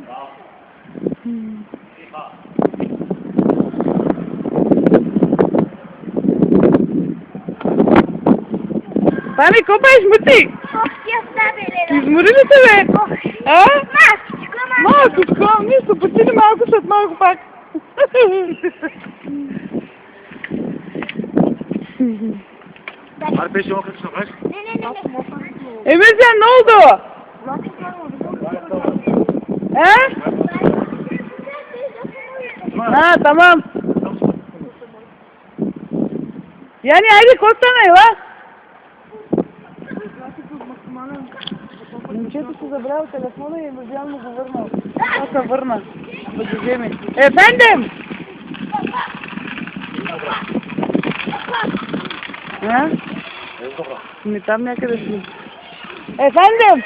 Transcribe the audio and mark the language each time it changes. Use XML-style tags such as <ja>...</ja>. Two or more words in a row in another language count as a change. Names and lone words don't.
<bg>Пами, какво правиш, мъти? Измори ли се, бе? А? Малко, нищо, почини малко, след малко пак. Ар беше мокър, че направиш?</bg> <tr>Emircan ne oldu? Ha tamam. Yani haydi koşsana ya.</tr> <bg>Момчето си забравя телефона и Емирджан му го върнал. Това се върна. Да го вземе. Ефендем! А? Ми там някъде си. Ефендем!</bg>